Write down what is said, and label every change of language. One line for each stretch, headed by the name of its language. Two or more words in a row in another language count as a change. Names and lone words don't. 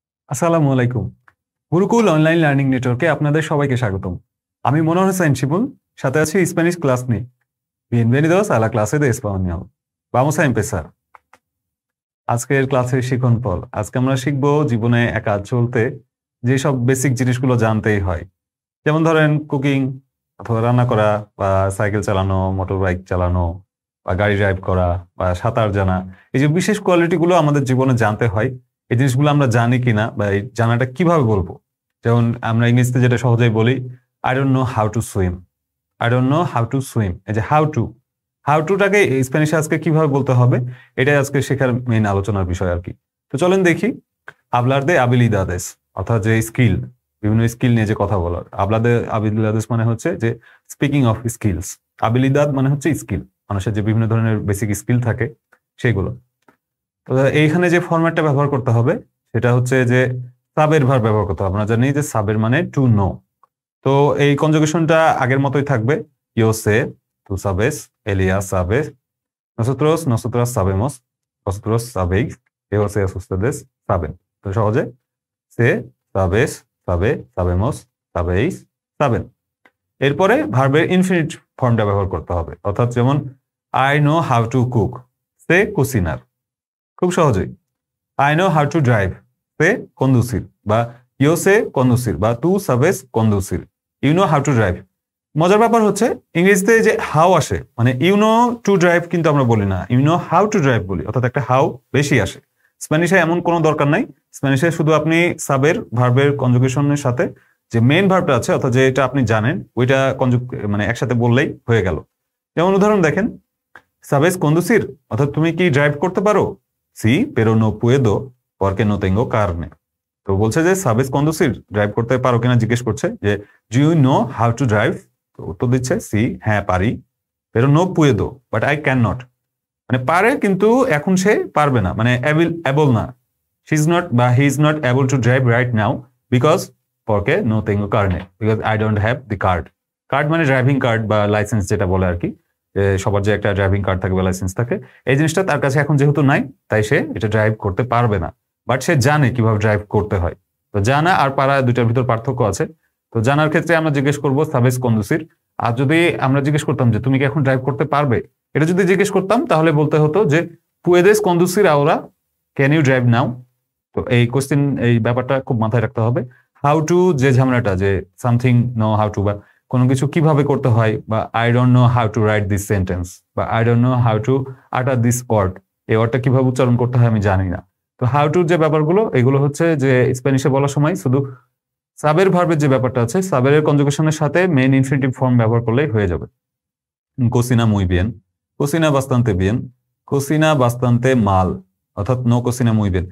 Arabic: السلام عليكم.
Bangla: গুরুকুল অনলাইন লার্নিং নেটওয়ার্কে আপনাদের সবাইকে স্বাগতম। আমি মনোহর হোসাইন শিমুল, সাথে আছি স্প্যানিশ ক্লাস নিয়ে।
Spanish: Bienvenidos a la clase de español. Vamos a empezar.
Bangla: আজকের ক্লাসের শিখন ফল। আজকে আমরা শিখব জীবনে একা চলতে যেসব বেসিক জিনিসগুলো জানতেই হয়। যেমন ধরেন কুকিং অথবা রান্না করা বা সাইকেল চালানো,
English: motor bike
Bangla: চালানো বা গাড়ি ড্রাইভ করা বা সাঁতার জানা। এই যে বিশেষ কোয়ালিটিগুলো আমাদের জীবনে জানতে হয়, এই জিনিসগুলো আমরা জানি কিনা বা এই জানাটা কিভাবে বলবো। যেমন আমরা ইংরেজিতে যেটা সহজেই বলি,
English: I don't know how to swim. I don't know how to swim.
Bangla: এই যে
English: how toটাকে
Bangla: স্প্যানিশে আজকে কিভাবে বলতে হবে, এটাই আজকে শেখার মেইন আলোচনার বিষয় আর কি। তো চলেন দেখি।
Spanish: hablar de habilidades,
Bangla: অর্থাৎ যে স্কিল, বিভিন্ন স্কিল নিয়ে যে কথা বলার।
Spanish: hablar de habilidades
Bangla: মানে হচ্ছে যে
English: speaking of skills.
Bangla: habilidad মানে হচ্ছে স্কিল, মানুষের যে বিভিন্ন ধরনের বেসিক স্কিল থাকে সেগুলো। তো এইখানে যে ফরম্যাটটা ব্যবহার করতে হবে সেটা হচ্ছে যে সাবের ভার্ব ব্যবহার করতে হবে। আমরা জানি যে সাবের মানে
English: to know.
Bangla: তো এই কনজুগেশনটা আগের মতোই থাকবে।
Spanish: Yo sé, tú sabes, Elías sabe, nosotras sabemos, vosotros sabéis, ellos ustedes saben.
Bangla: তো সহজে সে,
Spanish: sabes, sabe, sabemos, sabéis, saben।
Bangla: এরপরে ভার্বের ইনফিনিট ফর্মটা ব্যবহার করতে হবে, অর্থাৎ যেমন
English: I know how to cook,
Spanish: sé cocinar.
Bangla: খুব সহজেই।
English: I know how to drive,
Spanish: সে conducir, বা yo sé conducir, বা tú sabes conducir,
English: you know how to drive।
Bangla: মজার ব্যাপার হচ্ছে ইংরেজিতে যে হাউ আসে, মানে
English: you know to drive
Bangla: কিন্তু আমরা বলি না,
English: you know how to drive
Bangla: বলি, অর্থাৎ একটা হাউ বেশি আসে। স্প্যানিশে এমন কোনো দরকার নাই। স্প্যানিশে শুধু আপনি সাবের ভার্বের কনজুগেশনের সাথে যে মেইন ভার্বটা আছে, অর্থাৎ যেটা আপনি জানেন ওইটা মানে একসাথে বললেই হয়ে গেল। যেমন উদাহরণ দেখেন,
Spanish: sabes conducir,
Bangla: অর্থাৎ তুমি কি ড্রাইভ করতে পারো?
Spanish: সি pero no puedo porque no tengo carne।
Bangla: তো বলছে যে
Spanish: sabes conducir,
Bangla: ড্রাইভ করতে পারো কিনা জিজ্ঞেস করছে, যে
English: do you know how to drive.
Bangla: তো উত্তর দিচ্ছে সি, হ্যাঁ পারি,
Spanish: pero no puedo
English: but I cannot।
Bangla: মানে পারে কিন্তু এখন সে পারবে না, মানে অ্যাবল না।
English: she is not বা he is not able to drive right now because
Spanish: porque no tengo carne,
English: because I don't have the card।
Bangla: কার্ড মানে
English: driving card
Bangla: বা লাইসেন্স যেটা বলে আর কি, সবার যে একটা
English: driving card
Bangla: থাকে বা লাইসেন্স থাকে, এই জিনিসটা তার কাছে এখন যেহেতু নাই, তাই সে এটা ড্রাইভ করতে পারবে না। বাট সে জানে কিভাবে ড্রাইভ করতে হয়। তো জানা আর পারা দুইটার ভিতর পার্থক্য আছে। তো জানার ক্ষেত্রে আমরা জিজ্ঞেস করবো
Spanish: sabes conducir.
Bangla: আর যদি আমরা জিজ্ঞেস করতাম যে তুমি কি এখন ড্রাইভ করতে পারবে, এটা যদি জিজ্ঞেস করতাম তাহলে বলতে হতো যে
Spanish: puedes conducir ahora,
English: can you drive now.
Bangla: তো এই কোশ্চেন, এই ব্যাপারটা খুব মাথায় রাখতে হবে।
English: how to
Bangla: যে ঝামেলাটা, যে
English: something know how to,
Bangla: বা কোনো কিছু কিভাবে করতে হয়, বা
English: I don't know how to write this sentence,
Bangla: বা
English: I don't know how to utter this word,
Bangla: এই ওয়ার্ডটা কিভাবে উচ্চারণ করতে হয় আমি জানি না। তো
English: how toর
Bangla: যে ব্যাপারগুলো, এগুলো হচ্ছে যে স্প্যানিশে বলার সময় শুধু সাবের ভার্বের যে ব্যাপারটা আছে, সাবের কনজুগেশনের সাথে
English: main infinitive form
Bangla: ব্যবহার করলেই হয়ে যাবে।
Spanish: cocina muy bien, cocina bastante bien, cocina bastante mal, অর্থাৎ no cocina muy bien.